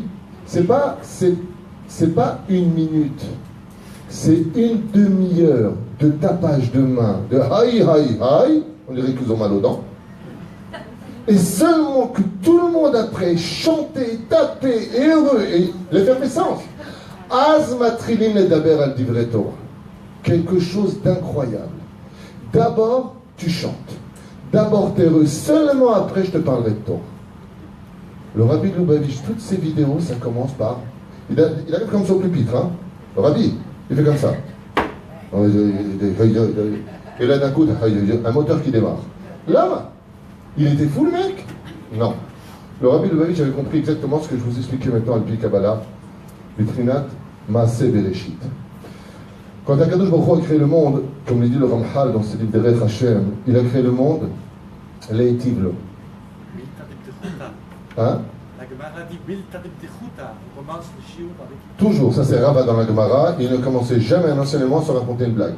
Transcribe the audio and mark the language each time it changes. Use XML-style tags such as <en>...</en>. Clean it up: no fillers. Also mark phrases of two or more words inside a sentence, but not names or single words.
<fr>C'est pas une minute. C'est une demi-heure de tapage de main, de haï, on dirait qu'ils ont mal aux dents. Et seulement que tout le monde après chanter, taper, et heureux, et l'effervescence.</fr> <he>Az matrilim ledaber al divrei Torah.</he> <fr>Quelque chose d'incroyable. D'abord, tu chantes. D'abord, tu es heureux. Seulement après, je te parlerai de Torah. Le Rabbi de Lubavitch, toutes ces vidéos, ça commence par... Il arrive comme ça au pupitre, hein. Le Rabbi, il fait comme ça. Et là, d'un coup, un moteur qui démarre. Là, il était fou, le mec? Non. Le Rabbi de Lubavitch avait compris exactement ce que je vous expliquais maintenant à l'Pi Kabbalah.</fr> <he>Vitrinat Maaseh Bereshit.</he> <fr>Quand Akadosh Baruch Hu a créé le monde, comme le dit le Ramchal dans ses livres Derech Hashem, il a créé le monde,</fr> <he>Leitiv Lo.</he> <fr>Hein? Toujours, ça c'est Rava dans la Gemara, il ne commençait jamais un enseignement sans raconter une blague.</fr>